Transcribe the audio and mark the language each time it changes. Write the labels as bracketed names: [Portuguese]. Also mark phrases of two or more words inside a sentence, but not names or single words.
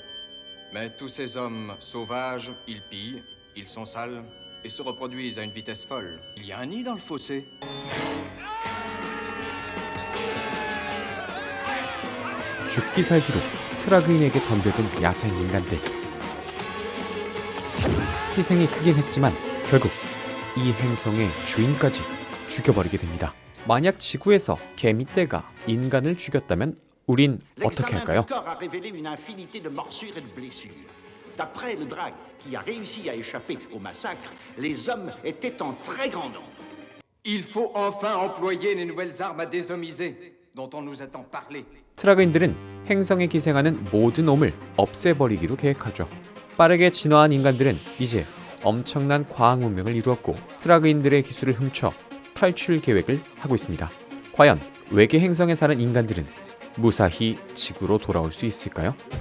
[French] Mais tous ces hommes sauvages, ils pillent, ils sont sales et se reproduisent à une vitesse folle. Il y a un nid dans le fossé. [Korean] 죽기 살기로 트라그인에게 덤벼든 야생 인간들. 희생이 크긴 했지만 결국 이 행성의 주인까지 죽여버리게 됩니다. 만약 지구에서 개미떼가 인간을 죽였다면 우린 어떻게 할까요? [French] a révélé une infinité de morsures et de blessures. D'après le drague qui a réussi à échapper au massacre, les hommes étaient en très grand nombre. Il faut enfin employer les nouvelles armes à déshomiser dont on nous a tant parlé. [Korean] 트라그인들은 행성에 기생하는 모든 옴을 없애버리기로 계획하죠. 빠르게 진화한 인간들은 이제 엄청난 과학 문명을 이루었고 트라그인들의 기술을 훔쳐 탈출 계획을 하고 있습니다. 과연 외계 행성에 사는 인간들은 무사히 지구로 돌아올 수 있을까요?